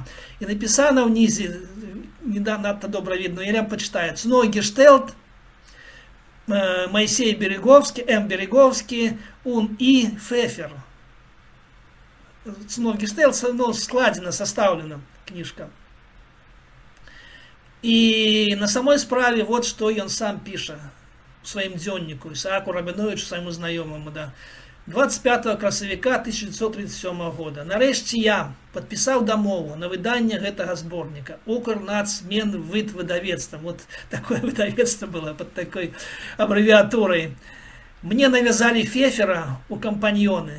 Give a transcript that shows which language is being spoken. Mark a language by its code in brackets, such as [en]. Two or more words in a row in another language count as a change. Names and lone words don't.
[be] І напісана ўнізе, не надта добра видно, я вам пачытаю, Цной Гештэлт, Моисей Береговский, Береговский, [ru] он и Фефер. Цной Гештэлт, ну, складена, составлена книжка. И на самой справе вот что он сам пишет в своем дзённіку, Исааку Рабіновичу, своему знакомому, да. [be] 25 красавіка 1937 года. Нарэшце я падпісаў дамову на выданне гэтага зборніка. Укрнацменвыд выдавецтва. [ru] Вот такое выдавецтва было под такой абрэвіатурай. [be] Мне навязалі Фефера у кампаньёны.